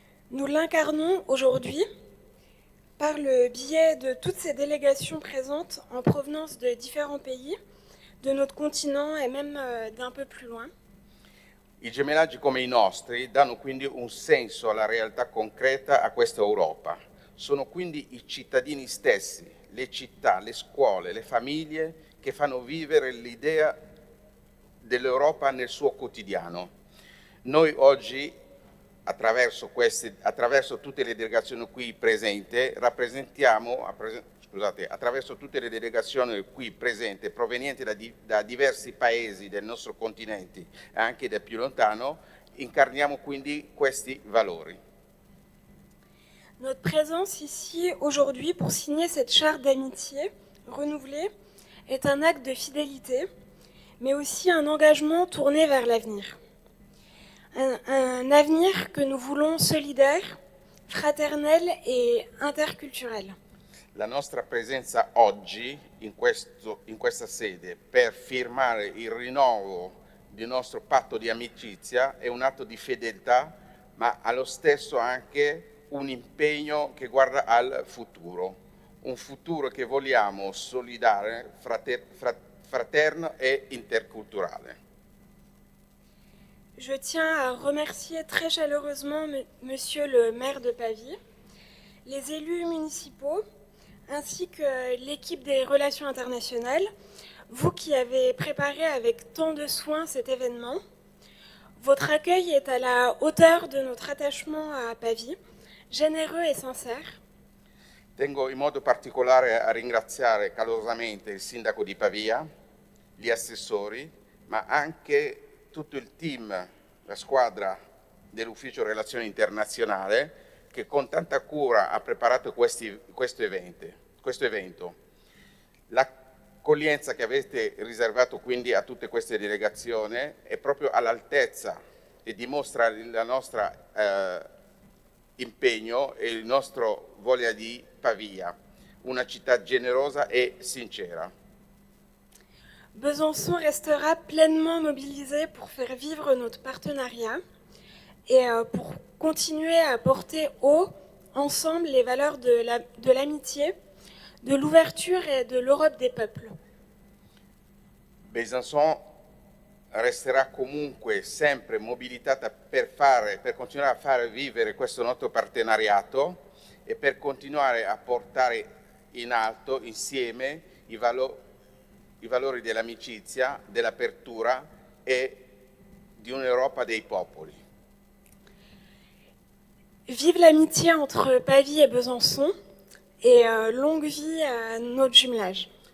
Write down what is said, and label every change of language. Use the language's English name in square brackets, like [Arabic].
[French] Nous l'incarnons aujourd'hui par le biais de toutes ces délégations présentes en provenance de différents pays, de notre continent et même d'un peu plus loin. [Italian] I gemellaggi come i nostri danno quindi un senso alla realtà concreta a questa Europa. Sono quindi i cittadini stessi, le città, le scuole, le famiglie che fanno vivere l'idea dell'Europa nel suo quotidiano. Noi oggi, attraverso tutte le delegazioni qui presenti, attraverso tutte le delegazioni qui presenti provenienti da diversi paesi del nostro continente e anche da più lontano, incarniamo quindi questi valori. [French] Notre présence ici aujourd'hui pour signer cette charte d'amitié renouvelée est un acte de fidélité, mais aussi un engagement tourné vers l'avenir. Un avenir que nous voulons solidaire, fraternelle et interculturelle. [Italian] La nostra presenza oggi in questa sede per firmare il rinnovo del nostro patto di amicizia è un atto di fedeltà, ma allo stesso anche un impegno che guarda al futuro, un futuro che vogliamo solidale, fraterno e interculturale. [French] Je tiens à remercier très chaleureusement Monsieur le maire de Pavie, les élus municipaux, ainsi que l'équipe des relations internationales, vous qui avez préparé avec tant de soin cet événement. Votre accueil est à la hauteur de notre attachement à Pavie, généreux et sincère. [Italian] Tengo in modo particolare a ringraziare calorosamente il sindaco di Pavia, gli assessori, ma anche tutto il team, la squadra dell'Ufficio Relazioni Internazionali che con tanta cura ha preparato questo evento. L'accoglienza che avete riservato quindi a tutte queste delegazioni è proprio all'altezza e dimostra il nostro impegno e il nostro voglia di Pavia, una città generosa e sincera. [French] Besançon restera pleinement mobilisé pour faire vivre notre partenariat et pour continuer à porter haut, ensemble, les valeurs de l'amitié, de l'ouverture et de l'Europe des peuples. [Italian] Besançon resterà comunque sempre mobilitata per continuare a far vivere questo nostro partenariato e per continuare a portare in alto insieme i valori dell'amicizia, dell'apertura e di un'Europa dei popoli. [French] Vive l'amitié entre Pavie et Besançon et longue vie à notre jumelage.